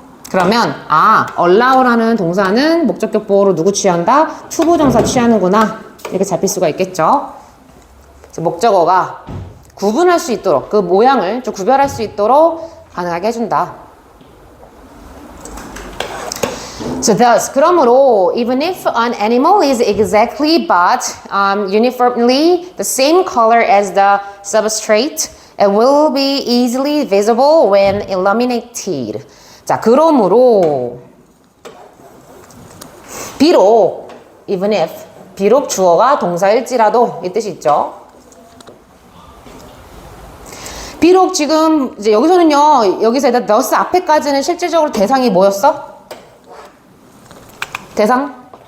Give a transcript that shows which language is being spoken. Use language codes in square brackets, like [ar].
[ko] 그러면 allow라는 동사는 목적격 보호로 누구 취한다? 투부정사 취하는구나. 이렇게 잡힐 수가 있겠죠? 목적어가 구분할 수 있도록, 그 모양을 좀 구별할 수 있도록 가능하게 해준다. [en] So thus, 그러므로 even if an animal is exactly but uniformly the same color as the substrate, it will be easily visible when illuminated. [ko] 자, 그러므로 비록 even if, 비록 주어가 동사일지라도 이 뜻이 있죠. 비록 지금 이제 여기서는요, 여기서 일단 thus 앞에까지는 실질적으로 대상이 뭐였어? 대상?